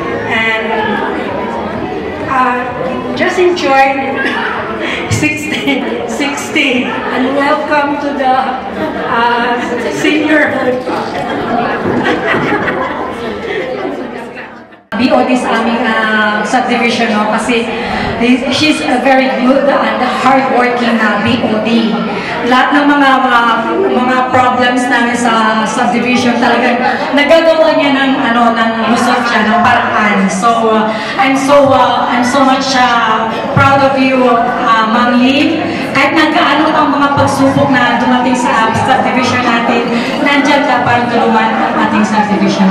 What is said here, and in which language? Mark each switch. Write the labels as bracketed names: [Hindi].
[English] And just enjoy 60 and welcome to the seniorhood. [Filipino] BOD sa aming subdivision, no? [English] Kasi she's a very good and hardworking BOD. [Filipino] Lahat ng mga problems namin sa subdivision talagang nagagawa niya ng lusot siya ng paraan. [English] So I'm so much proud of you, Ma'am Lee. [Filipino] Kahit nagkaano ang mga pagsubok na dumating sa subdivision natin, nandiyan ka para tulungan ang ating subdivision.